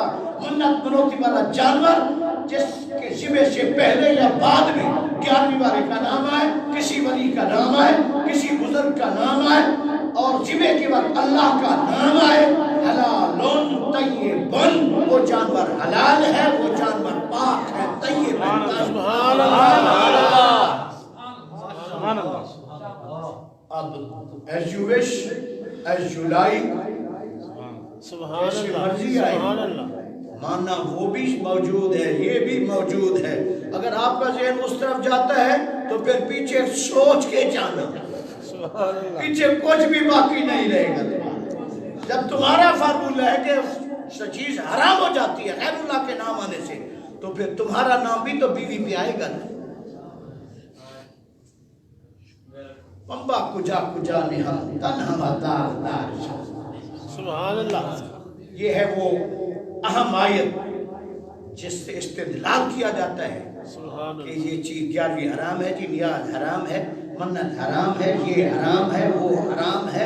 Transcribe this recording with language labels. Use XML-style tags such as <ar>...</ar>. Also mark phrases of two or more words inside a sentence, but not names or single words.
<ur>منت منوتی والا جانور جس کے ذبح سے پہلے یا بعد میں 11ویں بارے کا نام آئے، کسی ولی کا نام آئے، کسی بزرگ کا نام آئے، اور ذبح کے وقت اللہ کا نام آئے،</ur> <ar>حلالون طیبون،</ar> <ur>وہ جانور حلال ہے، وہ جانور پاک ہے، طیب ہے۔</ur> <ar>سبحان اللہ، سبحان اللہ۔</ar> <en>اب as you wish, as you like،</en> <ar>سبحان</ar> <ur>جیسی</ur> <ar>اللہ،</ar> <ur>مرضی آئے،</ur> <ar>سبحان اللہ۔</ar> <ur>ماننا وہ بھی موجود ہے، یہ بھی موجود ہے۔ اگر آپ کا ذہن اس طرف جاتا ہے تو پھر پیچھے سوچ کے جانا، پیچھے کچھ بھی باقی نہیں رہے گا۔ جب تمہارا فارمولہ ہے کہ چیز حرام ہو جاتی ہے غیر اللہ کے نام آنے سے، تو پھر تمہارا نام بھی تو بیوی پہ آئے گا نا۔ ممبا کجا کجا نہا تنہا دار دار،</ur> <ar>سبحان اللہ۔</ar> <ur>یہ ہے وہ اہم آیت جس سے استدلال کیا جاتا ہے</ur> <ar>سبحان</ar> <ur>کہ یہ چیز 11ویں حرام ہے، جی نیاز حرام ہے، منت حرام ہے، یہ حرام ہے، وہ حرام ہے۔</ur>